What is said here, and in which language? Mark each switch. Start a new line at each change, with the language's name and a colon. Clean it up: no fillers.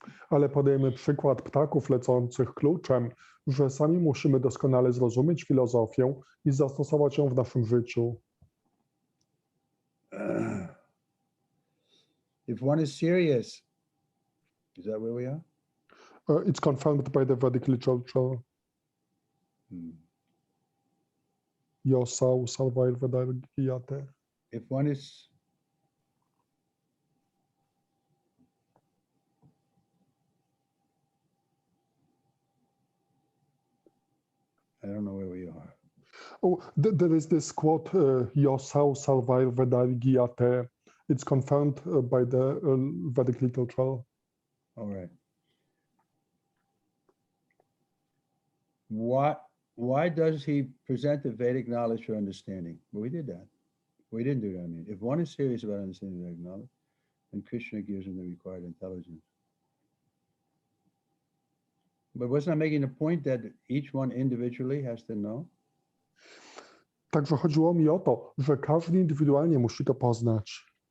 Polish: Ale podajemy przykład ptaków lecących kluczem, że sami musimy doskonale zrozumieć filozofię i zastosować ją w naszym życiu.
English: If one is serious, is that where we are? It's confirmed by the Vedic literature.
Sanskrit: Yosau Sarvail Vedagiyate.
English: If one is I don't know where we are. Oh, there is this quote,
Sanskrit: Yosau Sarvail Vedagiyate.
English: It's confirmed by the Vedic literature. All right. Why does he present the Vedic knowledge for understanding? Well, we did that. We didn't do that. I mean, if one is serious about understanding Vedic knowledge, then Krishna gives him the required intelligence. But wasn't I making the point that each one individually has to know?
Polish: Także chodziło mi o to, że każdy indywidualnie musi to poznać.